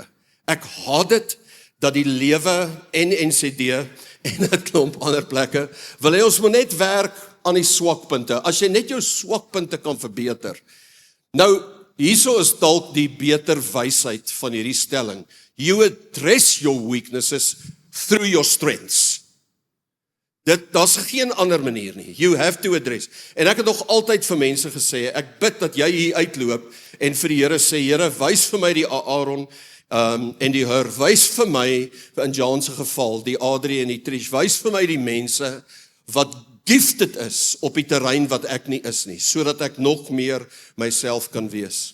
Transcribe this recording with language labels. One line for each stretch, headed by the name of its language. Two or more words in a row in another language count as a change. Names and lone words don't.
Afrikaans: Ek haat dit, dat die lewe en NCD, en 'n klomp ander plekke, wil hy ons moet net werk aan die swakpunte, as jy net jou swakpunte kan verbeter. Nou, hierso is dalk die beter wysheid van hierdie stelling,
English: you address your weaknesses through your strengths.
Afrikaans: Daar's geen ander manier nie,
English: you have to address,
Afrikaans: en ek het nog altyd vir mense gesê, ek bid dat jy hier uitloop, en vir die Here sê, Here, wys vir my die Aaron, en die Hur, wys vir my, in Jan se geval, die Adrie en die Trish, wys vir my die mense, wat gifted is, op die terrein wat ek nie is nie, sodat ek nog meer myself kan wees.